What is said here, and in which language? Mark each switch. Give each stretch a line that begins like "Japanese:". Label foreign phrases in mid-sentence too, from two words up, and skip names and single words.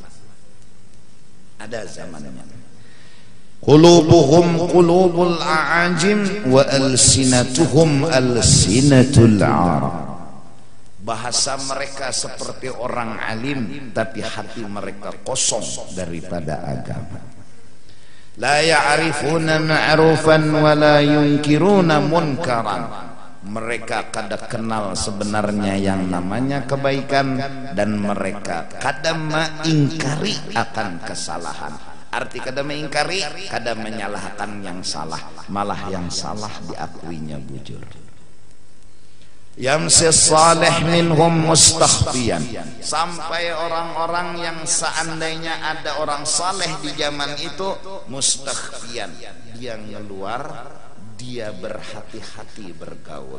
Banjar: Ada zamannya.
Arabic: قلوبهم قلوب الأعاجم وألسنتهم ألسنة العرب.
Indonesian: Bahasa mereka seperti orang alim, tapi hati mereka kosong daripada agama.
Arabic: لا يعرفون معروفا ولا ينكرون منكرا.
Banjar: Mereka kada kenal sebenarnya yang namanya kebaikan, dan mereka kada mengingkari akan kesalahan. Arti kada mengingkari, kada menyalahkan yang salah, malah yang salah diakuinya bujur.
Arabic: يمسي صالح منهم مستخفيا,
Indonesian: sampai orang-orang yang seandainya ada orang saleh di zaman itu mustakhfiyan, dia ngeluar, dia berhati-hati bergaul.